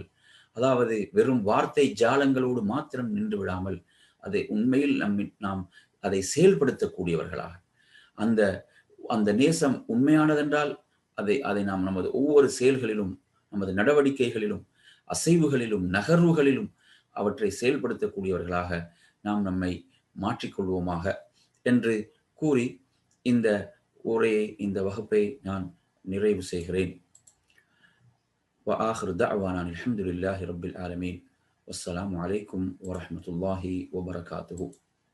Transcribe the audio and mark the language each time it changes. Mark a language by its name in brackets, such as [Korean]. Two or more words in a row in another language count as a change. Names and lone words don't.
[Tamil] அதாவது வெறும் வார்த்தை ஜாலங்களோடு மாத்திரம் நின்று விடாமல், அதை உண்மையில் நாம் அதை செயல்படுத்தக்கூடியவர்களாக, அந்த அந்த நேசம் உண்மையானதென்றால் அதை நாம் நமது ஒவ்வொரு செயல்களிலும், நமது நடவடிக்கைகளிலும், அசைவுகளிலும், நகர்வுகளிலும் அவற்றை செயல்படுத்தக்கூடியவர்களாக நாம் நம்மை மாற்றிக்கொள்வோமாக என்று கூறி இந்த இந்த வகுப்பை நான் நிறைவு செய்கிறேன். [Arabic] وآخر دعوانا الحمد لله رب العالمين والسلام عليكم ورحمة الله وبركاته.